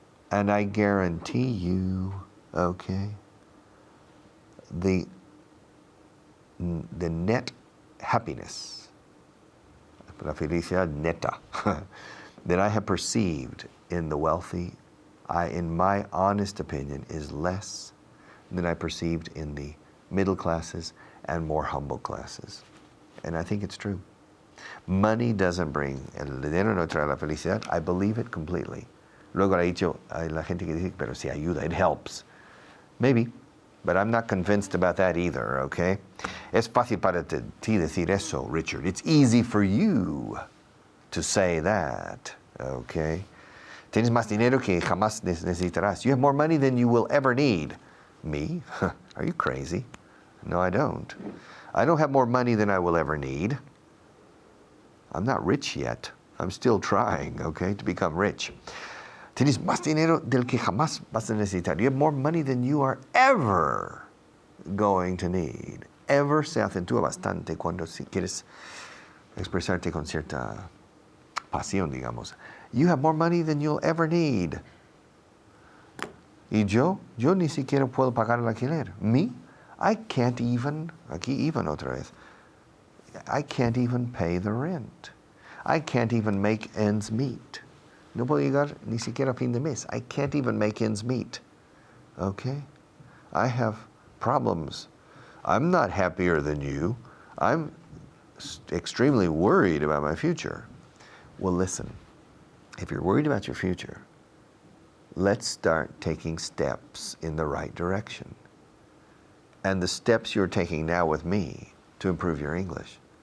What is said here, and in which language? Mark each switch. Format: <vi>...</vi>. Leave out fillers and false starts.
<en>And I guarantee you, okay, the net happiness,</en> <es>la felicidad neta,</es> <en>that I have perceived in the wealthy, in my honest opinion, is less than I perceived in the middle classes and more humble classes. And I think it's true. Money doesn't bring,</en> <es>el dinero no trae la felicidad.</es> <en>I believe it completely.</en> <es>Luego ha dicho, hay la gente que dice, pero si ayuda,</es> <en>it helps. Maybe, but I'm not convinced about that either, okay?</en> <es>Es fácil para ti decir eso, Richard.</es> <en>It's easy for you to say that, okay?</en> <es>Tienes más dinero que jamás necesitarás.</es> <en>You have more money than you will ever need. Me? Are you crazy? No, I don't. I don't have more money than I will ever need. I'm not rich yet. I'm still trying, okay, to become rich.</en> <es>Tienes más dinero del que jamás vas a necesitar.</es> <en>You have more money than you are ever going to need.</en> <es>Ever se acentúa bastante cuando si quieres expresarte con cierta pasión, digamos.</es> <en>You have more money than you'll ever need.</en> <es>Y yo ni siquiera puedo pagar el alquiler.</es> <en>Me? I can't even,</en> <es>aquí even otra vez,</es> <en>I can't even pay the rent. I can't even make ends meet.</en> <es>No puedo llegar ni siquiera a fin de mes.</es> <en>I can't even make ends meet. Okay? I have problems. I'm not happier than you. I'm extremely worried about my future. Well, listen, if you're worried about your future, let's start taking steps in the right direction. And the steps you're taking now with me to improve your English</en>